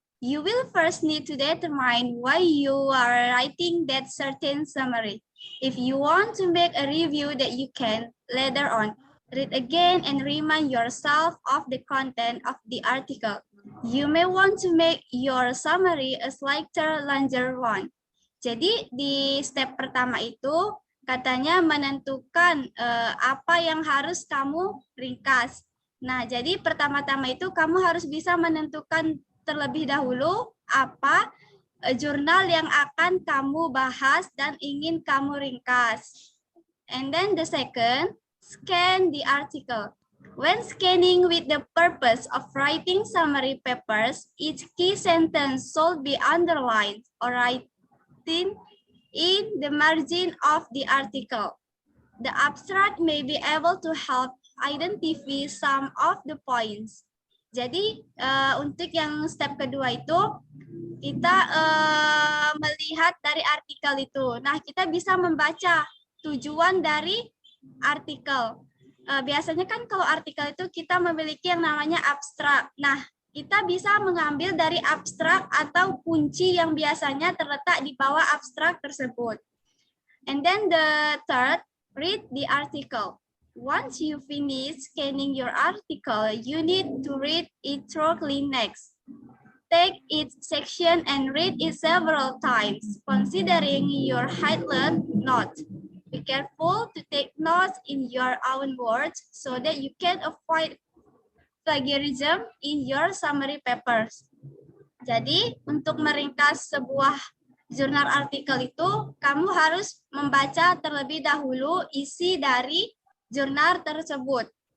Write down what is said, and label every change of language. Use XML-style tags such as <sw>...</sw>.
<en>You will first need to determine why you are writing that certain summary. If you want to make a review that you can later on, read again and remind yourself of the content of the article. You may want to make your summary a slightly longer one.</en> <id>Jadi di step pertama itu katanya menentukan apa yang harus kamu ringkas. Nah, jadi pertama-tama itu kamu harus bisa menentukan terlebih dahulu apa jurnal yang akan kamu bahas dan ingin kamu ringkas.</id> <en>And then the second, scan the article. When scanning with the purpose of writing summary papers, each key sentence should be underlined or written in the margin of the article. The abstract may be able to help identify some of the points.</en> <id>Jadi untuk yang step kedua itu kita melihat dari artikel itu. Nah, kita bisa membaca tujuan dari artikel. Biasanya kan kalau artikel itu kita memiliki yang namanya abstrak. Nah, kita bisa mengambil dari abstrak atau kunci yang biasanya terletak di bawah abstrak tersebut.</id> <en>And then the third, read the article. Once you finish scanning your article, you need to read it thoroughly next. Take each section and read it several times, considering your highlighted note. Be careful to take notes in your own words so that you can avoid plagiarism in your summary papers.</en> <id>Jadi, untuk meringkas sebuah jurnal artikel itu, kamu harus membaca terlebih dahulu isi dari jurnal tersebut.</id>